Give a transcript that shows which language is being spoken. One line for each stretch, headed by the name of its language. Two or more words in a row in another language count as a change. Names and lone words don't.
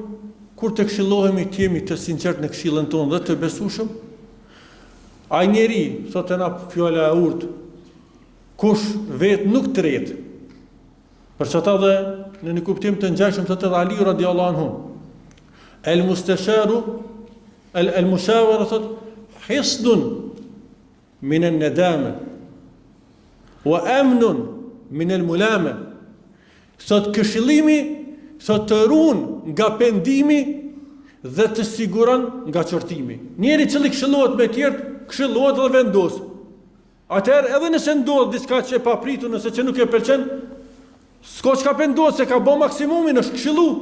Albanian: Kur të këshillohemi të jemi të sinqert në këshillën tonë dhe të besueshëm, ai njeri, thotë na fjala e urtë, kush vetë nuk tret. Për çata dhe në një kuptim të ngjashëm thotë Ali
Arabic: رضي الله عنه المستشار المشاورة thotë حصن من الندامة وأمن من الملامة.
Albanian: Thotë këshillimi sot të ruan nga pendimi dhe të siguron nga qortimi. Njeri cili këshillohet me tjerë, këshillohet dhe vendos. Atëherë edhe nëse ndodh diçka që e papritur, nëse që nuk e pëlqen, s'ko që ka penduat se ka bo maksimumin, është këshillu.